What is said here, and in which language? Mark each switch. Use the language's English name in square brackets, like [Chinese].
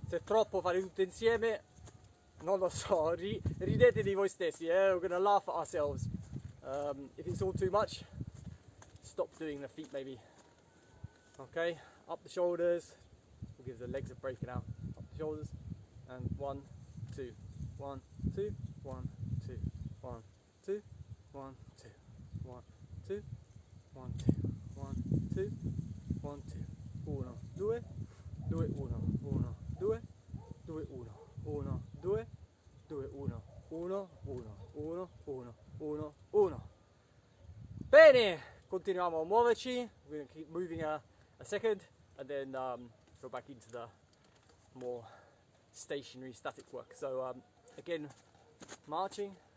[Italian] Se è troppo fare tutto insieme, non lo so, ridete di voi stessi, [English] we're gonna laugh at ourselves. If it's all too much, stop doing the feet maybe. Okay, up the shoulders, we'll give the legs a break now. Up the shoulders, and 1, 2, 1, 2, 1, 2, 1, 2, 1, 2, 1, 2, 1, 2, 1, 2, 1, 2, 1, 2, 2, 1, 1, 2, 2, 1, 1, 2, 2, 1, 1, 1, 1, 1, 1, 1. [Italian] Bene, continuiamo a muoverci. [English] We're going to keep moving a second and then go back into the more stationary static work. So again, marching.